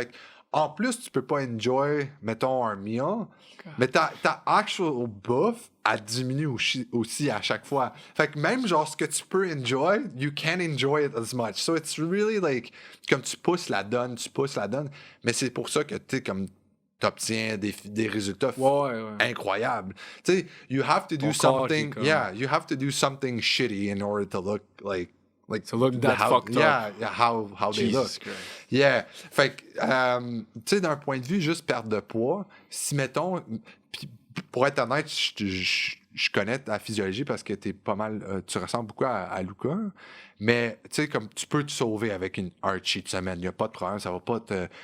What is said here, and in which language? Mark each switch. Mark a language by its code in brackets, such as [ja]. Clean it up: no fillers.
[fr] Fait que, en plus, tu peux pas enjoy, mettons, un meal, mais ta actual bouffe, elle diminue aussi à chaque fois. Fait que même, genre, ce que tu peux enjoy, [en] you can't enjoy it as much. So it's really like, [fr] comme tu pousses la donne, mais c'est pour ça que, tu sais, comme, t'obtiens des résultats incroyables. Tu sais, [en] you have to do something, you have to do something shitty in order to look like To look that fucked up. Yeah, how they look. Jesus Christ. Yeah. [fr] Fait que, tu sais, d'un point de vue juste perte de poids, si mettons, pis pour être honnête, je connais ta physiologie parce que t'es pas mal, tu ressembles beaucoup à Luca, mais tu sais, comme tu peux te sauver avec un cheat semaine, y a pas de problème, ça va pas te.